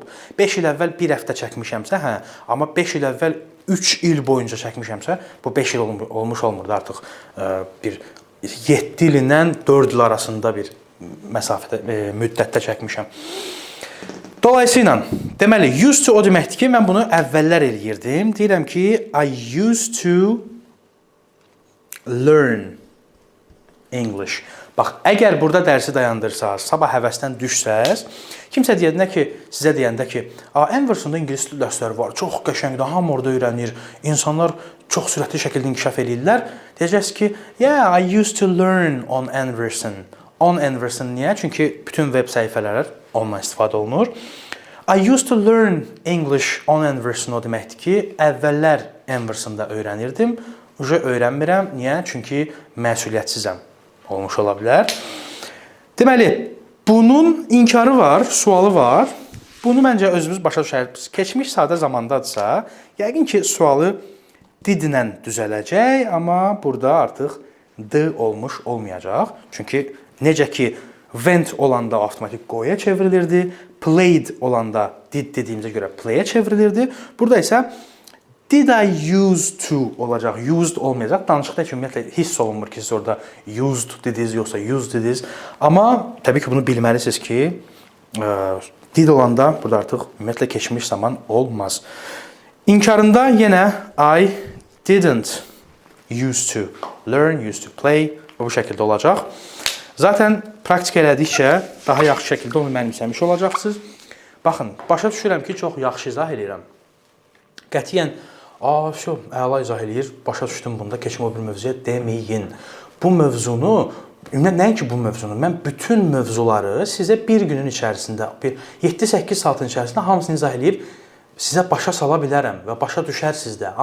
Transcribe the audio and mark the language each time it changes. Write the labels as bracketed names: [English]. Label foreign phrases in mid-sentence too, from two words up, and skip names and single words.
[Azerbaijani] 5 il əvvəl bir həftə çəkmişəmsə, hə, amma 5 il əvvəl 3 il boyunca çəkmişəmsə, bu 5 il olmuş olmurdu artıq. Bir 7 ilindən 4 il arasında bir məsafədə, müddətdə çəkmişəm. Dolayısıyla, deməli, [English] used to [Azerbaijani] o deməkdir ki, mən bunu əvvəllər eləyirdim. Deyirəm ki, [English] I used to learn English. [Azerbaijani] Bax, əgər burada dərsi dayandırsaz, sabah həvəsdən düşsəz, kimsə deyəndə ki, sizə deyəndə ki, Enverson'da ingilis dərsləri var, çox qəşəngdir, hamı orada öyrənir, insanlar çox sürətli şəkildə inkişaf edirlər. Deyəcəksiniz ki, [English] yeah, I used to learn on Enverson. [Azerbaijani] On Enverson niyə? Çünki bütün web səhifələr ondan istifadə olunur. [English] I used to learn English on Enverson [Azerbaijani] o deməkdir ki, əvvəllər Enverson'da öyrənirdim. Uca öyrənmirəm. Niyə? Çünki məsuliyyətsizəm. Olmuş ola bilər. Deməli, bunun inkarı var, sualı var. Bunu məncə özümüz başa düşərik. Keçmiş sadə zamandadırsa, yəqin ki, sualı didlə düzələcək, amma burada artıq d olmuş olmayacaq. Çünki necə ki, went olanda avtomatik go'ya çevrilirdi, played olanda did dediyimizə görə play'e çevrilirdi. Burada isə [English] did I use to [Azerbaijani] olacaq, used olmayacaq. Danışıqda ki, ümumiyyətlə hiss olunmur ki, siz orada used dediniz, yoxsa used dediniz. Amma təbii ki, bunu bilməlisiniz ki, did olanda burada artıq ümumiyyətlə keçmiş zaman olmaz. İnkarında yenə [English] I didn't used to learn, used to play [Azerbaijani] bu şəkildə olacaq. Zaten praktik elədikcə daha yaxşı şəkildə onu mənimsəmiş olacaqsınız. Baxın, başa düşürəm ki, çox yaxşı izah edirəm. Qətiyyən, əla izah eləyir, başa düşdüm bunda, keçim o bir mövzuya deməyin. bu mövzunu, nəinki bu mövzunu, mən bütün mövzuları sizə bir günün içərisində, bir 7-8 saatın içərisində hamısını izah edib sizə başa sala bilərəm və başa düşərsiniz də.